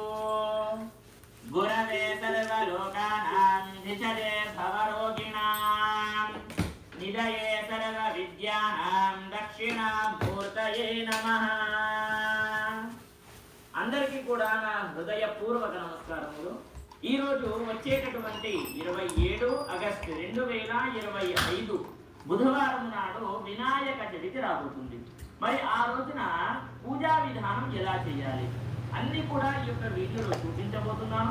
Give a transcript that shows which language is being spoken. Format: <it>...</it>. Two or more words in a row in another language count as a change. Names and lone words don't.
<sa>गुरवे सर्वलोकानां धिषजे भवरोगिणां निधये सर्वविद्यानां दक्षिणामूर्तये नमः।</sa> <te>అందరికీ కూడా నా హృదయపూర్వక నమస్కారములు। ఈ రోజు వచ్చేటటువంటి 27 ఆగస్టు 2025 బుధవారం నాడు వినాయక చవితి రాబోతుంది। మరి ఆ రోజున పూజా విధానం ఎలా చేయాలి అన్ని కూడా ఈ యొక్క వీడియోలో చూపించబోతున్నాను।</te>